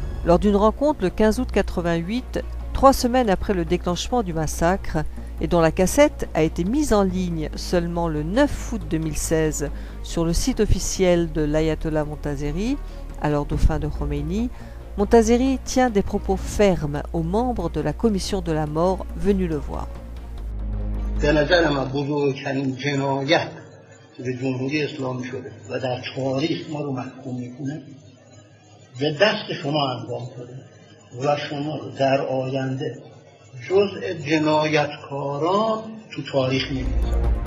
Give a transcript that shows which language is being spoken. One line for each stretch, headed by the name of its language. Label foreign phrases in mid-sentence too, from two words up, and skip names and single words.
French: Lors d'une rencontre le 15 août 88, 3 semaines après le déclenchement du massacre, et dont la cassette a été mise en ligne seulement le 9 août 2016 sur le site officiel de l'Ayatollah Montazeri, alors dauphin de Khomeini, Montazeri tient des propos fermes aux membres de la commission de la mort venus le voir.
Persian: به نظر من بزرگترین جنایت که به جمهوری اسلامی شده و در تاریخ ما رو محکوم میکنه به دست شما انجام شده و شما رو در آینده جزء جنایتکاران تو تاریخ می‌نویسن.